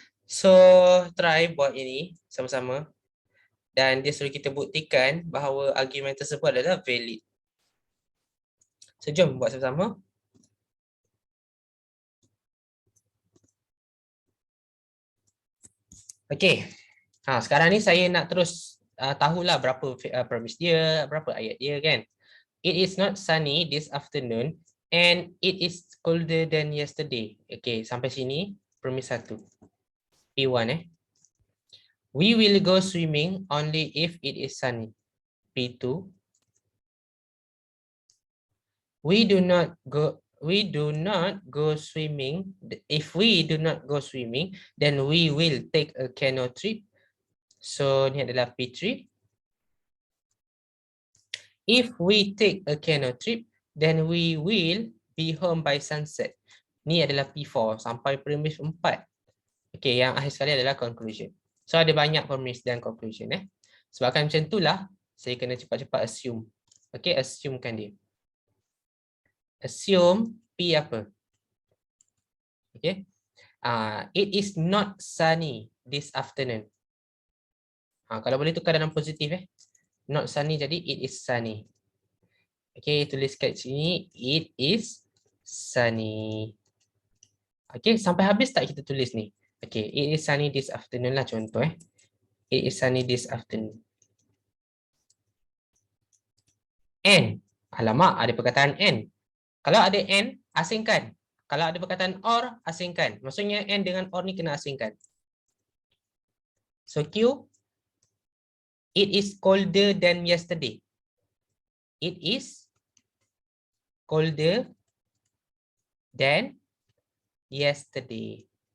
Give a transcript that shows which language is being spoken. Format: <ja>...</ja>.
<ms>So, try buat ini sama-sama. Dan dia suruh kita buktikan bahawa argument tersebut adalah valid. So, jom buat sama-sama. Okay. Sekarang ni saya nak terus tahulah berapa premis dia, berapa ayat dia kan.</ms> <en>It is not sunny this afternoon and it is colder than yesterday. Okay,</en> <ms>sampai sini premis 1.</ms> <en>P1 We will go swimming only if it is sunny. P2. We do not go swimming. If we do not go swimming, then we will take a canoe trip.</en> <ms>So ni adalah P3.</ms> <en>If we take a canoe trip, then we will be home by sunset.</en> <ms>Ni adalah P4 sampai premise 4. Okay, yang akhir sekali adalah conclusion. So ada banyak premise dan conclusion. Sebabkan macam itulah saya kena cepat-cepat assume. Okay, assumekan dia. Assume P apa? Okay.</ms> <en>It is not sunny this afternoon.</en> <ms>Kalau boleh tukar dalam positif.</ms> <en>Not sunny jadi it is sunny. Okay,</en> <ms>tulis kat sini</ms> <en>it is sunny.</en> <ms>Okay, sampai habis tak kita tulis ni? Okay,</ms> <en>it is sunny this afternoon</en> <ms>lah contoh.</ms> <en>It is sunny this afternoon.</en> <ms>And, alamak ada perkataan and. Kalau ada and, asingkan. Kalau ada perkataan or, asingkan. Maksudnya and dengan or ni kena asingkan.</ms> <en>So Q, it is colder than yesterday. It is colder than yesterday.</en>